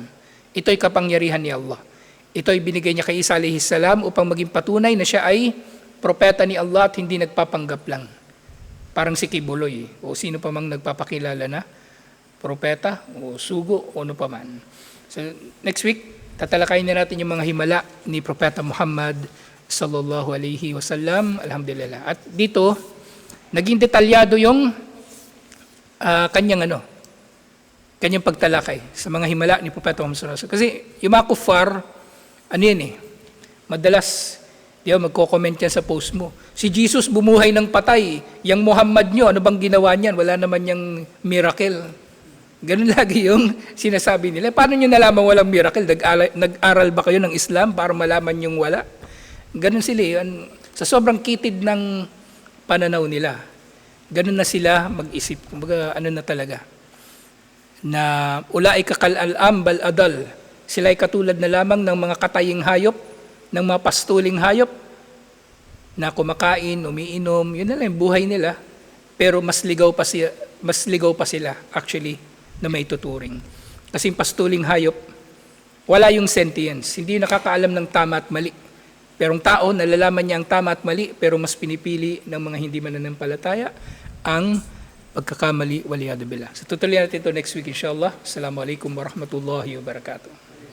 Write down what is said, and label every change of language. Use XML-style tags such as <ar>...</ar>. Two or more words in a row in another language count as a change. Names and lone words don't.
<tl>Ito'y kapangyarihan ni Allah. Ito'y binigay niya kay Isa</tl> <ar>عليه السلام</ar> <tl>upang maging patunay na siya ay propeta ni Allah at hindi nagpapanggap lang. Parang si Kibuloy o sino pa mang nagpapakilala na propeta o sugo o ano pa man. So</tl> <en>next week,</en> <tl>tatalakayin na natin yung mga himala ni Propeta Muhammad</tl> <ar>صلى الله عليه وسلم.</ar> <tl>Alhamdulillah. At dito, naging detalyado yung kanyang pagtalakay sa mga himala ni Propeta Muhammad</tl> <ar>صلى الله عليه وسلم.</ar> <tl>Kasi yung mga kuffar, madalas, magko-comment yan sa post mo. Si Jesus bumuhay ng patay. Yang Muhammad nyo, ano bang ginawa niyan? Wala naman yung miracle. Ganun lagi yung sinasabi nila. Paano nyo nalaman walang miracle? Nag-aral ba kayo ng Islam para malaman yung wala? Ganun sila. Sa sobrang kitid ng pananaw nila, ganun na sila mag-isip. Kumbaga, na talaga.</tl> <ar>نا أولئك كالأنعام بل أضل.</ar> <tl>Sila ay katulad na lamang ng mga kataying hayop, ng mga pastuling hayop, na kumakain, umiinom, yun na lang yung buhay nila. Pero mas ligaw pa sila actually, na may tuturing. Kasi yung pastuling hayop, wala yung sentience. Hindi nakakaalam ng tama at mali. Pero ang tao, nalalaman niya ang tama at mali, pero mas pinipili ng mga hindi mananampalataya ang pagkakamali,</tl> <ar>والعياذ بالله.</ar> <tl>So tutuloy natin ito</tl> <en>next week,</en> <tl>inshallah.</tl> <ar>السلام عليكم ورحمة الله وبركاته.</ar>